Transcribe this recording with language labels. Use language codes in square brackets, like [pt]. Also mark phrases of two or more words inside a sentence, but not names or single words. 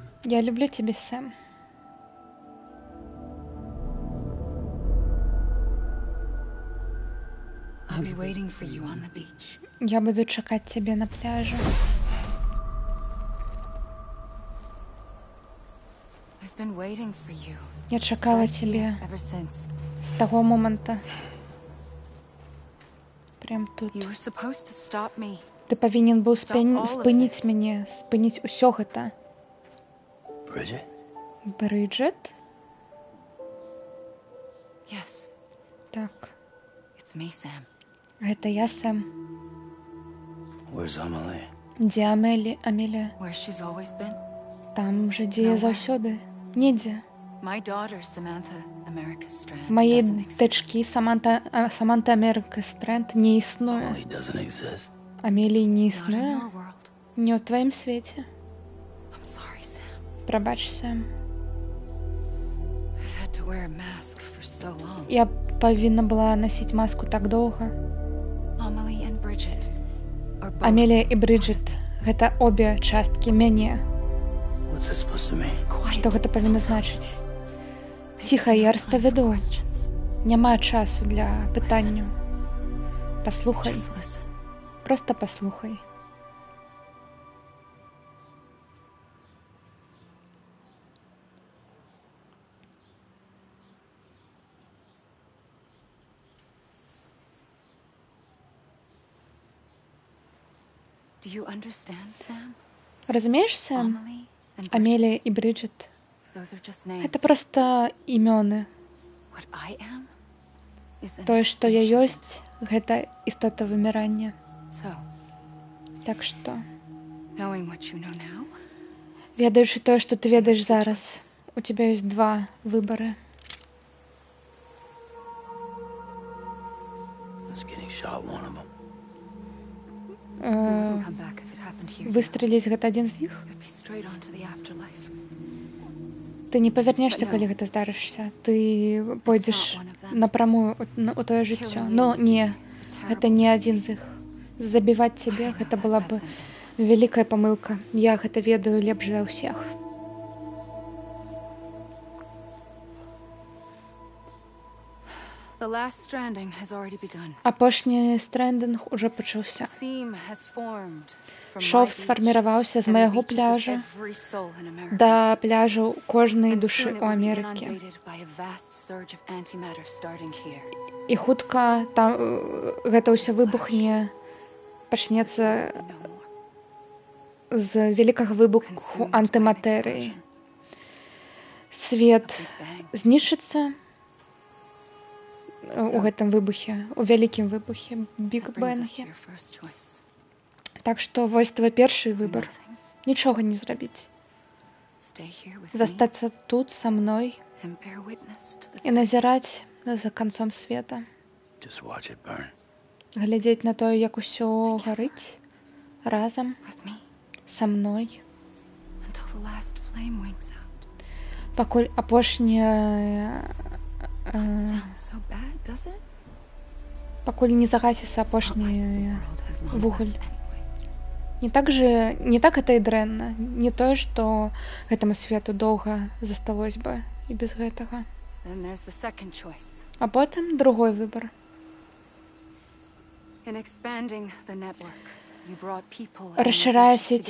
[ru] Я люблю тебя, Сэм. [en] I'll be waiting for you on the beach. [be] Я буду чакаць цябе на пляжы. [en] I've been waiting for you. [be] Я чакала [en] Right [be] цябе [en] here, ever since. [be] з таго момента. Прям тут. [en] You were supposed to stop me. [be] Ты павінен быў [en] Stop all of [be] спыніць [en] this. [be] мяне, спыніць усё гэта. [en] Bridget? [be] Брыджэт? [en] Yes, [be] Так. [en] it's me, Sam. [be] Гэта я, Сэм. [en] Where's Amelie? [be] Дзе Амелія? [en] Where she's always been. [be] Там жа, дзе я заўсёды. Недзе. [en] My daughter, Samantha America Strand, [be] Маей [en] doesn't exist. [be] дачкі Саманта Америка Стрэнд не існуе. [en] Amelie doesn't exist. [be] Амеліі не [en] Not in [be] існуе. [en] your world. [be] Не ў тваім свеце. [en] I'm sorry, Sam. [be] Прабач, Сэм. [en] I've had to wear a mask for so long. [be] Я павінна была насіць маску так доўга. [en] Amelie and Bridget are both [be] Амелія і Брыджэт — гэта обе часткі мяне. [en] What's this supposed to mean? quiet. [be] Што гэта павінна значыць? [en] There's [be] Ціха, я [en] no time for [be] распавяду. [en] questions. [be] Няма часу для пытанняў. Паслухай, [en] Just listen. [be] проста паслухай. [en] Do you understand, Sam? [be] Разумееш, Сэм? [en] Amelie and [be] Амелія [en] Bridget, [be] і Брыджэт [en] those are just names. — [be] гэта проста імёны. [en] What I am is an [be] Тое, што я [en] extension of [be] ёсць, гэта істота вымірання. [en] it. So, [be] Так што, [en] knowing what you know now, [be] ведаючы тое, што ты ведаеш [en] two [be] зараз, [en] choices. [be] у тебя ёсць два выбары. [en] Let's getting shot, one of them. you wouldn't come back if it happened here. you know. [be] Выстреліць — гэта адзін з іх. [en] You'd be straight on to the afterlife. [be] Ты не павернешся, [en] But no. [be] калі гэта здарышся. Ты пойдзеш [en] not one of them. [be] напрамую у тое жыццё. Но не, гэта не адзін з іх. Забіваць цябе — гэта была б вялікая памылка. Я гэта ведаю лепш за ўсіх. [en] The last stranding has already begun. [be] Апошні стрендинг уже пачаўся. [en] A seam has formed from [be] Шов [en] my beach [be] сфарміраваўся з [en] and the [be] майго [en] beaches of [be] пляжа [en] every soul in America. [be] да пляжаў кожнай [en] And [be] душы [en] soon it [be] ў [en] will be [be] Амерыкі. [en] inundated by a vast surge of antimatter starting here. [be] І хутка там гэта ўсё выбухне, пачнецца [en] No more. [be] з вялікага выбуху [en] Consumed by an [be] антыматэрыі. [en] explosion. [be] Свет [en] Big bang. [be] знішчыцца у гэтым выбухе, у вялікім выбухе, [en] That brings us to [be] бік-бэнге. [en] your first choice. [be] Так што вось твой першы выбар. [en] Nothing. [be] Нічога не зрабіць. [en] Stay here with me [be] Застацца тут са мной [en] and bear witness to the [be] і назіраць за канцом света. [en] Just watch it burn. [be] Глядзець на тое, як усё гарыць разам [en] with me [be] са мной, [en] until the last flame winks out. [be] пакуль апошняя [en] Doesn't sound so bad, does it? [be] пакуль не загасіцца [en] It's not like the [be] апошні [en] world has long [be] вугаль. [en] left anyway. [be] Не так гэта і дрэнна, не тое, што гэтаму свету доўга засталось бы і без гэтага. [en] Then there's the second choice. [be] А потым другой выбар. [en] In expanding the network, you brought people and [be] Расшыряя [en] beaches together,